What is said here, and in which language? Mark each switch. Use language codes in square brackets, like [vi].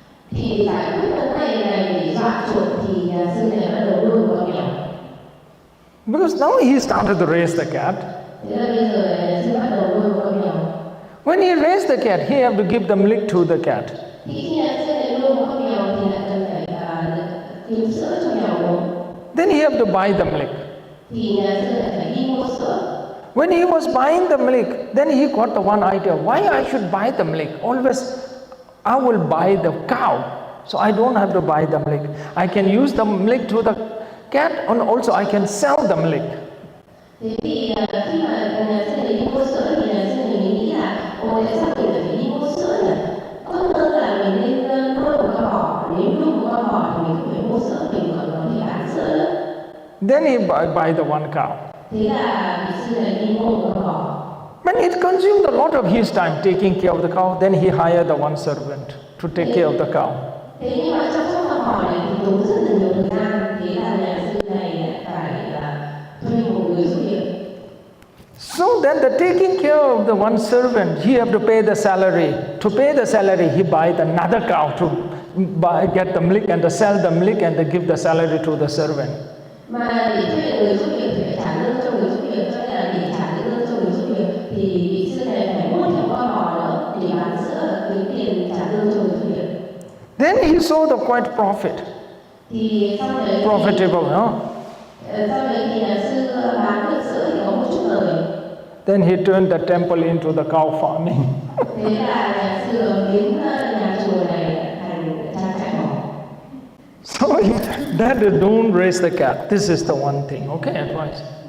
[vi] Thì giải quyết vấn đề này để dọa chuột thì nhà sư này bắt đầu nuôi con mèo. [en] Because now he started to raise the cat. [vi] Thế là bây giờ nhà sư bắt đầu nuôi con mèo. [en] When he raised the cat, he had to give the milk to the cat. [vi] Thì khi nhà sư này nuôi con mèo thì lại cần phải kiếm sữa cho mèo uống. [en] Then he had to buy the milk. [vi] Thì nhà sư lại phải đi mua sữa. [en] When he was buying the milk, then he got the one idea, why I should buy the milk? Always I will buy the cow, so I don't have to buy the milk. I can use the milk to the cat, and also I can sell the milk. [vi] Thế thì khi mà nhà sư này đi mua sữa thì nhà sư này mới nghĩ là tại sao mình lại phải đi mua sữa nhỉ? Tốt hơn là mình nên nuôi một con bò. Nếu nuôi một con bò thì mình không phải mua sữa, mình còn có thể bán sữa nữa. [en] Then he buy the one cow. [vi] Thế là vị sư này đi mua một con bò. [en] But it consumed a lot of his time taking care of the cow. Then he hired the one servant to take care of the cow. [vi] Thế nhưng mà chăm sóc con bò này thì tốn rất là nhiều thời gian. Thế là nhà sư này phải thuê một người giúp việc. [en] So then the taking care of the one servant, he have to pay the salary. To pay the salary, he buy another cow to get the milk and to sell the milk and to give the salary to the servant. [vi] Mà để thuê người giúp việc thì phải trả lương cho người giúp việc, cho nên là để trả lương cho người giúp việc thì vị sư này phải mua thêm con bò nữa để bán sữa, kiếm tiền trả lương cho người giúp việc. [en] Then he saw the quite profit. [vi] Thì sau đấy [en] Profitable, no? [vi] Sau đấy thì nhà sư bán được sữa thì có một chút lời. [en] Then he turned the temple into the cow farming. [vi] Thế là nhà sư biến nhà chùa này thành trang trại bò. [en] So that don't raise the cat. This is the one thing, okay, advice.